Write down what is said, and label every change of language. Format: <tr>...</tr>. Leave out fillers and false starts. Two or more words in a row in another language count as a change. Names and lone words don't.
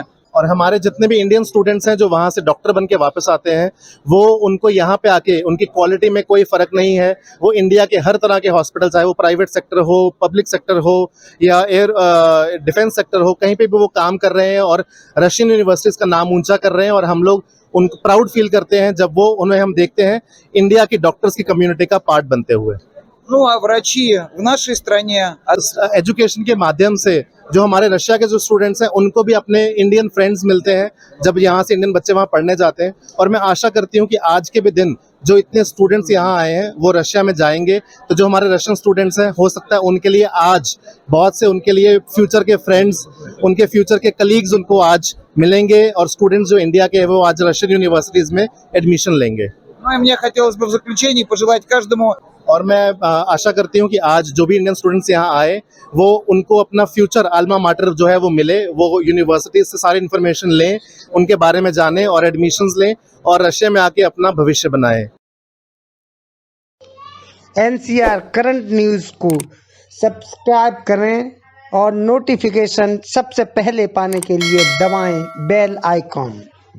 <hi>और हमारे जितने भी</hi> <en>Indian students</en> <hi>हैं जो वहाँ से डॉक्टर बन के वापस आते हैं, वो उनको यहाँ पे आके उनकी क्वालिटी में कोई फ़र्क नहीं है, वो इंडिया के हर तरह के हॉस्पिटल, चाहे वो</hi> <en>private sector</en> <hi>हो,</hi> <en>public sector</en> <hi>हो या</hi> <en>defence sector</en> <hi>हो, कहीं पे भी वो काम कर रहे हैं और</hi> <en>Russian universities</en> <hi>का नाम ऊंचा कर रहे हैं। और हम लोग उनको</hi> <en>proud feel</en> <hi>करते हैं जब उन्हें हम देखते हैं इंडिया की डॉक्टर्स की कम्युनिटी का पार्ट बनते हुए।</hi> <ru>Ну а वрачи в нашей стране</ru> <hi>एजुकेशन के माध्यम से जो हमारे रशिया के जो स्टूडेंट्स हैं उनको भी अपने</hi> <en>Indian friends</en> <hi>मिलते हैं जब यहाँ से इंडियन बच्चे वहाँ पढ़ने जाते हैं। और मैं आशा करती हूँ कि आज के भी दिन जो इतने स्टूडेंट्स यहाँ आए हैं वो रशिया में जाएंगे, तो जो हमारे</hi> <en>Russian students</en> <hi>हैं हो सकता है उनके लिए आज बहुत से उनके लिए फ्यूचर के फ्रेंड्स, उनके फ्यूचर के कलीग्स उनको आज मिलेंगे और स्टूडेंट्स जो इंडिया के हैं वो आज</hi> <en>Russian universities</en> <hi>में एडमिशन लेंगे।</hi> <ru>Ну и мне хотелось бы в заключении पожелать каждому</ru> <hi>और मैं आशा करती हूँ कि आज जो भी</hi> <en>Indian students</en> <hi>यहाँ आए वो उनको अपना</hi> <en>future alma mater</en> <hi>जो है वो मिले, वो यूनिवर्सिटी से सारी इन्फॉर्मेशन लें, उनके बारे में जानें और एडमिशन्स लें और रशिया में आके अपना भविष्य बनाएं। NCR करंट न्यूज़ को सब्सक्राइब करें और नोटिफिकेशन सबसे पहले पाने के लिए दबाएं</hi> <en>bell icon.</en>